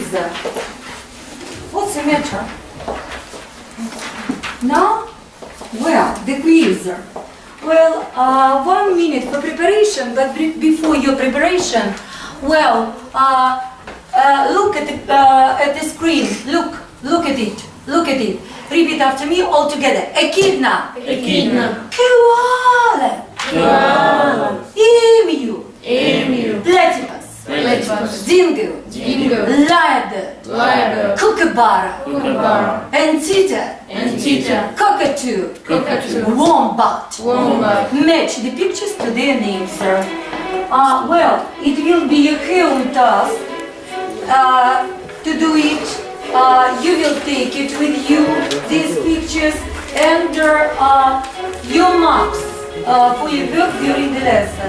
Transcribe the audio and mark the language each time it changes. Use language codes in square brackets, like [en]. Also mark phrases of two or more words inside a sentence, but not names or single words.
[en] What's the matter? Now? Well, the quiz. Well, 1 minute for preparation, but before your preparation, well, look at the screen. Look at it. Look at it. Repeat after me all together. Echidna. Echidna. Koala. Koala. Emu. Emu. Platypus. Platypus. Dingo. Dingo. Lyrebird. Lyrebird. Kookaburra. Kookaburra. Entita. Entita. Cockatoo. Cockatoo. Wombat. Wombat. Match the pictures to their names, sir. Well, it will be a home task to do it. You will take it with you, these pictures, and your marks for your work during the lesson.